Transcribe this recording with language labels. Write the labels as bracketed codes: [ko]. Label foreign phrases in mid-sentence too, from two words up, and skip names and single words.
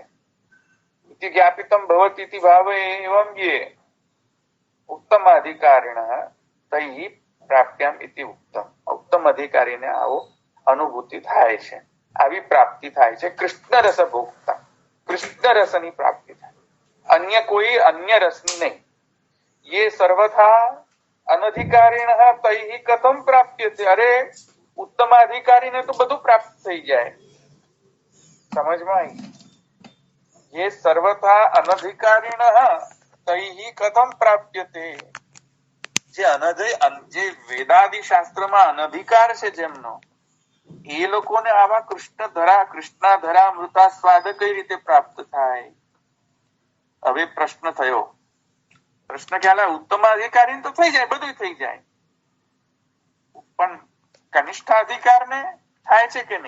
[sa] ज्ञापितम भवतीति भावे एवम ये उत्तम अधिकारीण तै प्राप्याम इति उत्तम. [gu] ઉત્તમ અધિકારીને આવો અનુભૂતિ થાય છે, આવી પ્રાપ્તિ થાય છે. કૃષ્ણ રસ ભોગતા, કૃષ્ણ રસની પ્રાપ્તિ થાય, અન્ય કોઈ અન્ય રસની નહીં. [sa] ये सर्वथा अनधिकारिण तैहि कथम प्राप्यते. [gu] अरे ઉત્તમાધિકારીને તો બધું પ્રાપ્ત થઈ જાય. સમજમાં આવી? [sa] ये सर्वथा अनधिकारिण तैहि कथम प्राप्यते. [gu] જે વેદાદિ શાસ્ત્રમાં અનધિકાર છે જેમનો, એ લોકોને આવા કૃષ્ણાધરા મૃતાસ્વાદ કઈ રીતે પ્રાપ્ત થાય? હવે પ્રશ્ન થયો. પ્રશ્ન ખ્યાલ આવે, ઉત્તમાધિકારી તો થઈ જાય, બધું થઈ જાય, પણ કનિષ્ઠાધિકાર ને થાય છે કે નહીં?